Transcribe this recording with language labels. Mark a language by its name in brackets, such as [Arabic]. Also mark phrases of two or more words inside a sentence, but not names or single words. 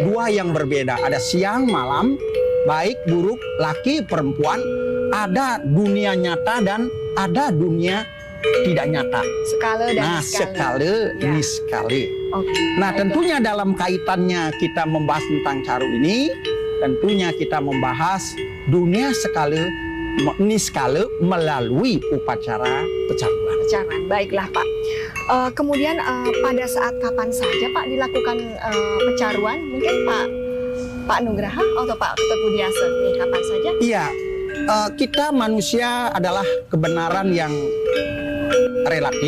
[Indonesian] Dua yang berbeda, ada siang malam, baik buruk, laki perempuan, ada dunia nyata dan ada dunia tidak nyata. Skala dan Nah, skala, Ya. niskala. Oke. Nah, Baiklah. tentunya dalam kaitannya kita membahas tentang caru ini, tentunya kita membahas dunia skala, niskala melalui upacara pecaruan. Pecaruan. Baiklah Pak. Kemudian pada saat kapan saja Pak dilakukan pecaruan? Mungkin Pak Nugraha atau Pak Ketut Budiase nih, kapan saja? Iya, kita manusia adalah kebenaran yang relatif.